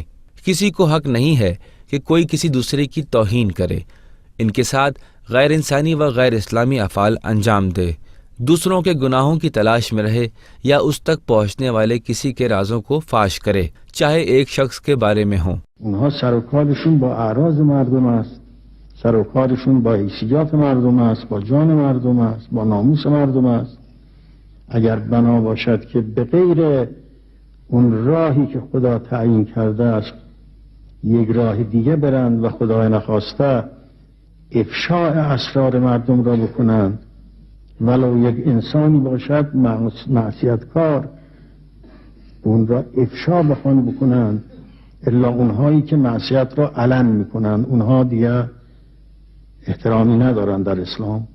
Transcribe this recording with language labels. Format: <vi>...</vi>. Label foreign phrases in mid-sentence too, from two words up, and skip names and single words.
<hi>किसी को हक नहीं है कि कोई किसी दूसरे की तौहीन करे, इनके साथ गैर इंसानी व गैर इस्लामी अफ़ाल अंजाम दे, दूसरों के गुनाहों की तलाश में रहे या उस तक पहुँचने वाले किसी के राजों को फाश करे, चाहे एक शख्स के बारे में हो।</hi> <fa>اونها سر و کارشون با اعراض مردم است، سر و کارشون با حیثیت مردم است، با جان مردم است، با ناموس مردم است. اگر بنا باشد که به غیر اون راهی که خدا تعیین کرده است یک راه دیگه برند و خدای نخواسته افشاء اسرار مردم را بکنند، ولو یک انسانی باشد معصیتکار اون را افشا بکنند، الا اونهایی که معصیت را علن میکنند اونها دیگه احترامی ندارند در اسلام.</fa>